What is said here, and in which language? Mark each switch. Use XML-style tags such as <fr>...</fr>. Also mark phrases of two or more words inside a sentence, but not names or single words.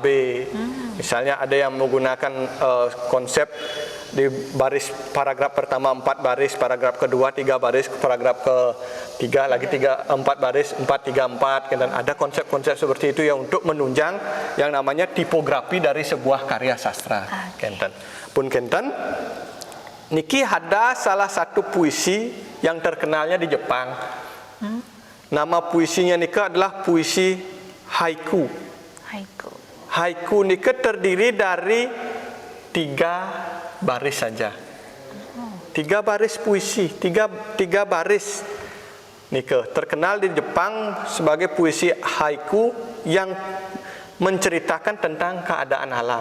<id>Misalnya ada yang menggunakan konsep di baris paragraf pertama 4 baris, paragraf kedua 3 baris, paragraf ketiga lagi 4 baris, 4 3 4. Dan ada konsep-konsep seperti itu yang untuk menunjang yang namanya tipografi dari sebuah karya sastra.</id> <ban>Pun kenten niki</ban> <id>ada salah satu puisi yang terkenalnya di Jepang. Nama puisinya nika adalah puisi haiku. Haiku nika terdiri dari 3 baris saja. 3 baris puisi, 3 baris nika terkenal di Jepang sebagai puisi haiku yang menceritakan tentang keadaan alam.</id>